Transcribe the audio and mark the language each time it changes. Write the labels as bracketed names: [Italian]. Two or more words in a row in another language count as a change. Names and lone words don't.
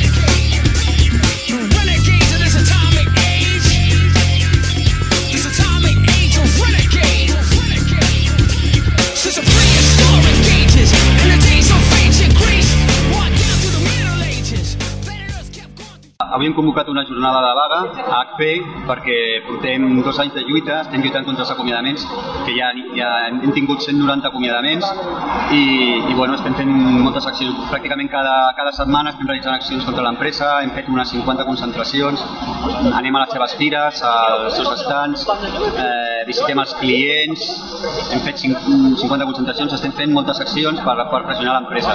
[English] The renegades in this atomic age. This atomic age of renegades. Since the prehistoric ages and the days of ancient Greece, on down to the Middle Ages. [Catalan] Avui hem convocat una jornada de vaga a HP perquè portem 2 anys de lluita, estem lluitant contra els acomiadaments, que ja hem tingut 190 acomiadaments i bueno, estem fent moltes accions. Pràcticament cada setmana estem realitzant accions contra l'empresa, hem fet unes 50 concentracions, anem a les seves fires, als seus estants, visitem els clients, hem fet 50 concentracions, estem fent moltes accions per pressionar l'empresa.